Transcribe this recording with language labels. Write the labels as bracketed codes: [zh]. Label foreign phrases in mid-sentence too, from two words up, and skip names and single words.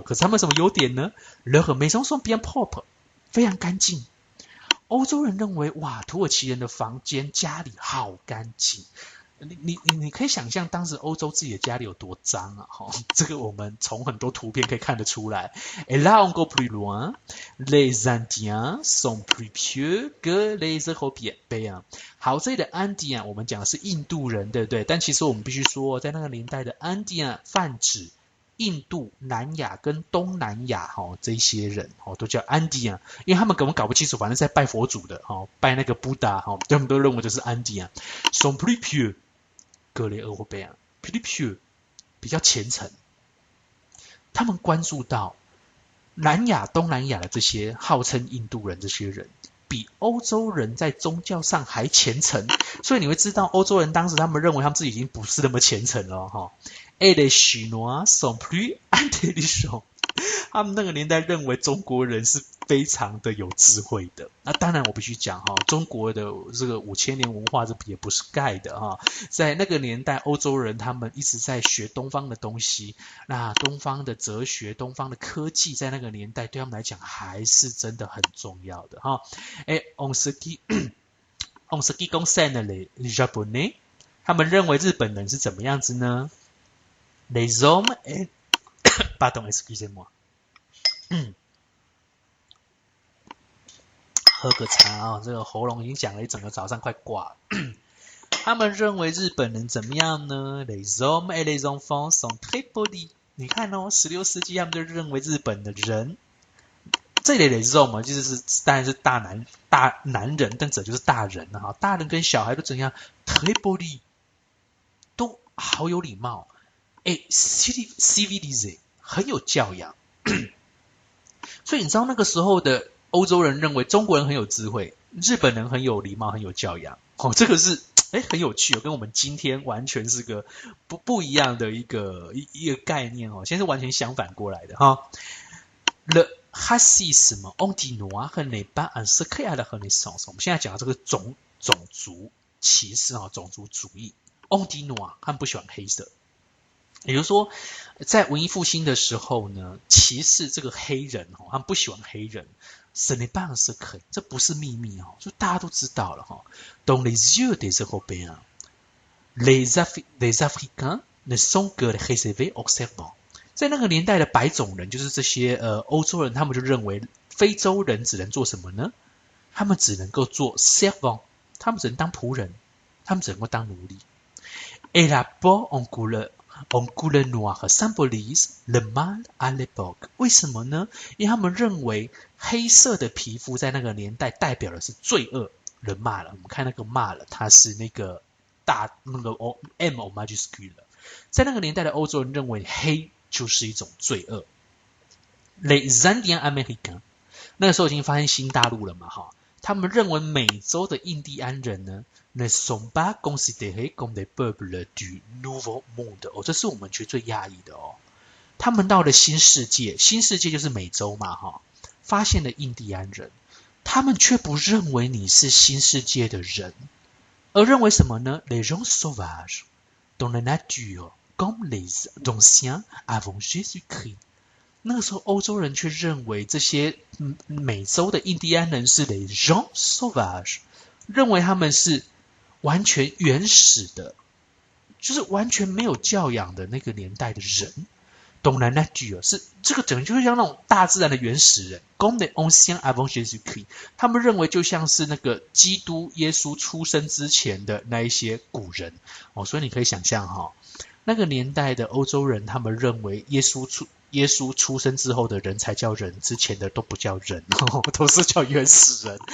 [zh] 可是他们什么优点呢 ？ [fr] leurs maisons sont bien propres， [zh] 非常干净。欧洲人认为，哇，土耳其人的房间家里好干净。你可以想象当时欧洲自己的家里有多脏啊！这个我们从很多图片可以看得出来。 [fr] Et là encore plus loin, les Indiens sont plus pieux que les Européens。 [zh] 好，这里的安迪啊，我们讲的是印度人，对不对？但其实我们必须说，在那个年代的安迪啊，泛指印度、南亚跟东南亚这一些人都叫安迪啊，因为他们根本搞不清楚，反正在拜佛祖的拜那个布达他们都认为这是安迪啊。 [fr] sont plus pieux que les Européens， plus pieux [zh] 比较虔诚。他们关注到南亚、东南亚的这些号称印度人这些人，比欧洲人在宗教上还虔诚，所以你会知道欧洲人当时他们认为他们自己已经不是那么虔诚了 [fr] Et les Chinois sont plus intelligents。 [zh] 他们那个年代认为中国人是非常的有智慧的。那当然我必须讲中国的这个5000年文化这也不是盖的在那个年代欧洲人他们一直在学东方的东西，那东方的哲学、东方的科技在那个年代对他们来讲还是真的很重要的 [fr] on ce qui concerne les Japonais， [zh] 他们认为日本人是怎么样子呢？ [fr] Les hommes et pardon, excusez-moi [zh] 喝个茶这个喉咙已经讲了一整个早上快挂了他们认为日本人怎么样呢？ [fr] Les hommes et les enfants sont très polis。 [zh] 你看16世纪他们就认为日本的人，这里的 [fr] les hommes [zh] 就是当然是大男人，但这就是大人大人跟小孩都怎样 [fr] très polis， [zh] 都好有礼貌 civilisé， 很有教养所以你知道那个时候的欧洲人认为中国人很有智慧，日本人很有礼貌很有教养这个是很有趣跟我们今天完全是个不一样的一个概念现在是完全相反过来的 [fr] Le racisme anti-noir n'est pas un secret à la Renaissance。 [zh] 我们现在讲的这个种族歧视种族主义 anti-noir，他们不喜欢黑色。也就是说在文艺复兴的时候呢，歧视这个黑人他们不喜欢黑人， [fr] ce n'est pas un secret， [zh] 这不是秘密就大家都知道了 [fr] Dans les yeux des Européens, les Africains ne sont que les réservés observants。 [zh] 在那个年代的白种人，就是这些欧洲人，他们就认为非洲人只能做什么呢？他们只能够做 servant， 他们只能当仆人，他们只能够当奴隶。 [fr] Et la peau en couleur noire symbolise le mal à l'époque。 [zh] 为什么呢？因为他们认为黑色的皮肤在那个年代代表的是罪恶。 [fr] le mal， [zh] 我们看那个 mal， 它是那个那个 [fr] M majuscule。 [zh] 在那个年代的欧洲人认为黑就是一种罪恶。 [fr] Les Indiens américains， [zh] 那个时候已经发现新大陆了嘛他们认为美洲的印第安人呢 [fr] ne sont pas considérés comme des peuples du nouveau monde。 [zh] 这是我们觉得最讶异的他们到了新世界，新世界就是美洲嘛发现了印第安人，他们却不认为你是新世界的人，而认为什么呢？ [fr] Les gens sauvages dans la nature comme les anciens avant Jésus-Christ。 [zh] 那个时候欧洲人却认为这些美洲的印第安人是 [fr] les gens sauvages， [zh] 认为他们是完全原始的，就是完全没有教养的那个年代的人。 [fr] Dans la nature， [zh] 是这个整个就是像那种大自然的原始人 [fr] comme les anciens avant Jésus-Christ， [zh] 他们认为就像是那个基督耶稣出生之前的那一些古人所以你可以想象那个年代的欧洲人，他们认为耶稣出生之后的人才叫人，之前的都不叫人都是叫原始人。